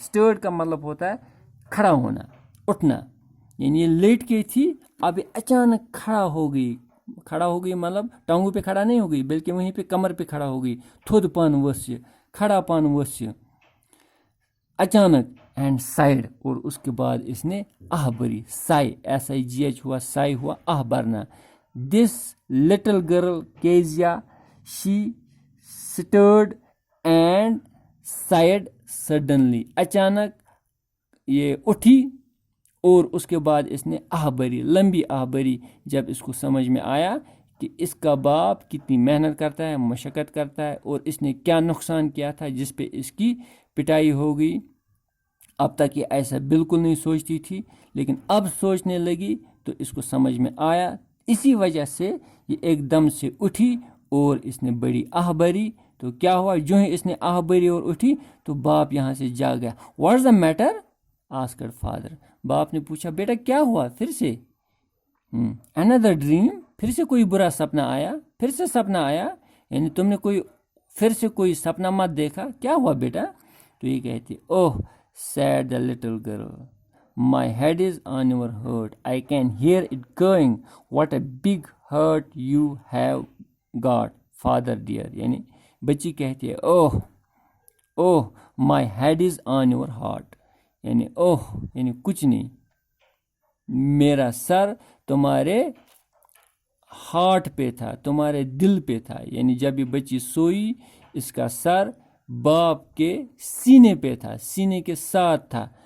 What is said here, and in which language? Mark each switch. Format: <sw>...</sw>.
<ur>Stirred کا مطلب ہوتا ہے کھڑا ہونا, اٹھنا. یعنی یہ لیٹ گئی تھی, اب اچانک کھڑا ہو گئی. کھڑا ہو گئی مطلب ٹانگوں پہ کھڑا نہیں ہو گئی بلکہ وہیں پہ کمر پہ کھڑا ہو گئی. تھود پان ورس, کھڑا پان ورس اچانک.</ur> <en>and sighed,</en> <ur>اور اس کے بعد اس نے آہ بری. سائی, SIGH ہوا, سائی ہوا آہ بھرنا.</ur> <en>This little girl Kezia, she stirred and sighed suddenly.</en> <ur>اچانک یہ اٹھی اور اس کے بعد اس نے آہ بری, لمبی آہ بری, جب اس کو سمجھ میں آیا کہ اس کا باپ کتنی محنت کرتا ہے, مشقت کرتا ہے, اور اس نے کیا نقصان کیا تھا جس پہ اس کی پٹائی ہو گئی. اب تک یہ ایسا بالکل نہیں سوچتی تھی, لیکن اب سوچنے لگی تو اس کو سمجھ میں آیا. اسی وجہ سے یہ ایک دم سے اٹھی اور اس نے بڑی آہ بری. تو کیا ہوا, جو ہی اس نے آہ بری اور اٹھی تو باپ یہاں سے جا گیا.</ur> <en>What's the matter asked father.</en> <ur>باپ نے پوچھا بیٹا کیا ہوا پھر سے.</ur> <en>another dream,</en> <ur>پھر سے کوئی برا سپنا آیا, پھر سے سپنا آیا, یعنی تم نے پھر سے کوئی سپنا مت دیکھا, کیا ہوا بیٹا. تو یہ کہتی اوہ</ur> <en>said the little girl, my head is on your heart, I can hear it going, what a big heart you have got father dear.</en> <ur>یعنی بچی کہتی ہے اوہ</ur> <en>my head is on your heart,</en> <ur>یعنی یعنی کچھ نہیں, میرا سر تمہارے ہارٹ پہ تھا, تمہارے دل پہ تھا. یعنی جب یہ بچی سوئی اس کا سر باپ کے سینے پہ تھا, سینے کے ساتھ تھا.</ur>